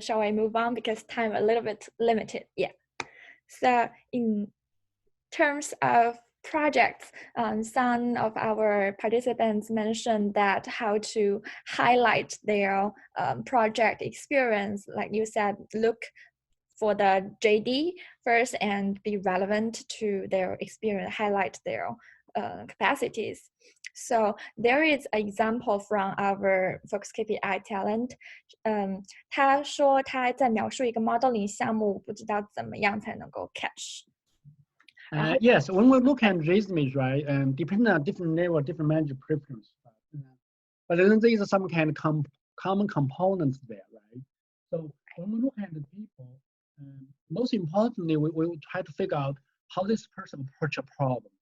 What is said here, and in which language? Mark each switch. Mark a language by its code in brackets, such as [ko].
[en] Shall I move on because time a little bit limited? Yeah. So in terms of projects, some of our participants mentioned that how to highlight their project experience. Like you said, look for the JD first and be relevant to their experience, highlight their capacities. So there is an example from our FocusKPI talent. [zh] 他说他在描述一个 modeling 项目，不知道怎么样才能够 catch。 [en] Yes, when we look at resumes, right, and depending on different level, different manager preference, but then there is some kind of common components there, right? So when we look at the people, most importantly, we will try to figure out how this person approach a problem.